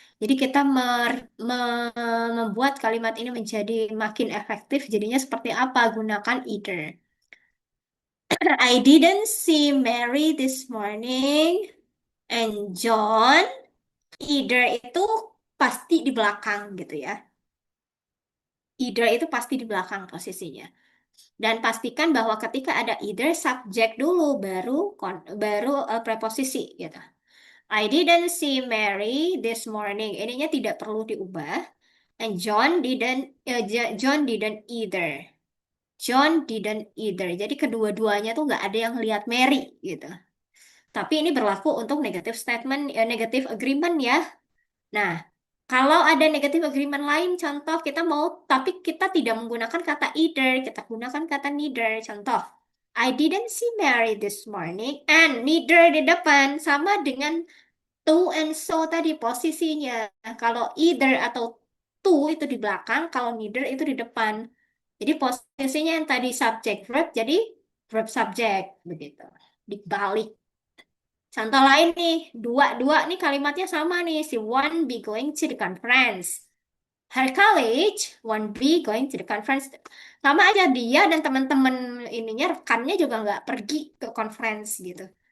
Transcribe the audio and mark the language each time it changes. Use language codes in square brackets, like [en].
[id] Jadi kita membuat kalimat ini menjadi makin efektif. Jadinya seperti apa? Gunakan either. [en] I didn't see Mary this morning and John. [id] Either itu pasti di belakang gitu ya. Either itu pasti di belakang posisinya. Dan pastikan bahwa ketika ada either subjek dulu baru preposisi gitu. [en] I didn't see Mary this morning. [id] Ininya tidak perlu diubah. [en] And John didn't either. John didn't either. [id] Jadi kedua-duanya tuh nggak ada yang lihat Mary gitu. Tapi ini berlaku untuk negative statement, negative agreement ya. Nah, kalau ada negative agreement lain, contoh kita mau, tapi kita tidak menggunakan kata either, kita gunakan kata neither. [en] Contoh, I didn't see Mary this morning, and neither [id] di depan sama dengan to and so tadi posisinya. Kalau either atau to itu di belakang, kalau neither itu di depan. Jadi posisinya yang tadi subject verb, jadi verb subject begitu. Dibalik. Contoh lain nih, dua nih kalimatnya sama nih. [en] Si won't be going to the conference. Her college won't be going to the conference. [id] Sama aja dia dan teman-teman ininya rekannya juga nggak pergi ke conference gitu.